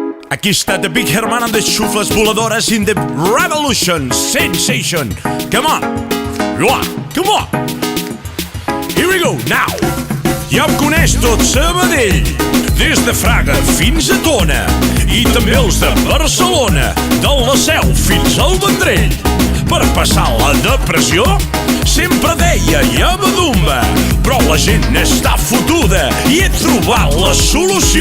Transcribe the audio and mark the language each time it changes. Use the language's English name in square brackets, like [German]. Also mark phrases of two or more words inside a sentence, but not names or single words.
[Catalan] Aquí està [English] The Big Herman and the [Catalan] xufles voladores [English] in the revolution sensation. Come on, come on. Here we go, now. [Catalan] Ja em coneix tot Sabadell, des de Fraga fins a Tona, i també els de Barcelona, de la Seu fins al Vendrell. Per passar la depressió sempre deia Yabadumba, però la gent està fotuda i he trobat la solució.